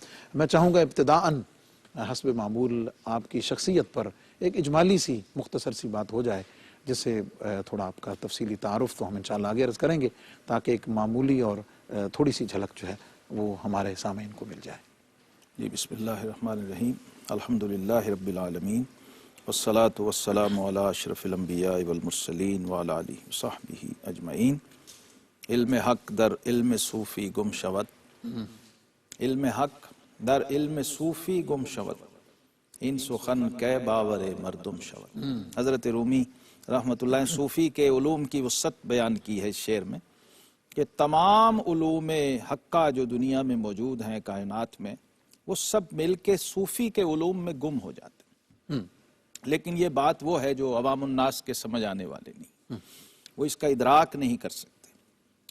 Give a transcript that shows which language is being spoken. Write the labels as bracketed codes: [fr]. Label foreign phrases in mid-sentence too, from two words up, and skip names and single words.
[ur] میں چاہوں گا ابتداءً حسب معمول آپ کی شخصیت پر ایک اجمالی سی مختصر سی بات ہو جائے، جس سے تھوڑا آپ کا تفصیلی تعارف تو ہم انشاءاللہ آگے عرض کریں گے، تاکہ ایک معمولی اور تھوڑی سی جھلک جو ہے وہ ہمارے سامعین کو مل جائے۔ [ar] جی، بسم اللہ الرحمن الرحیم، الحمدللہ رب العالمین، والصلاة والسلام علی اشرف الانبیاء والمرسلین وعلی آلہ وصحبہ اجمعین۔ [fa] علم حق در علم صوفی گم شود، علم حق در علم صوفی گم شود، این سخن کے باور مردم شود۔ [ur] حضرت رومی [ar] رحمۃ اللہ [ur] صوفی کے علوم کی وسعت بیان کی ہے اس شعر میں، کہ تمام علوم حقہ جو دنیا میں موجود ہیں کائنات میں، وہ سب مل کے صوفی کے علوم میں گم ہو جاتے ہیں، لیکن یہ بات وہ ہے جو عوام الناس کے سمجھ آنے والے نہیں، وہ اس کا ادراک نہیں کر سکتے۔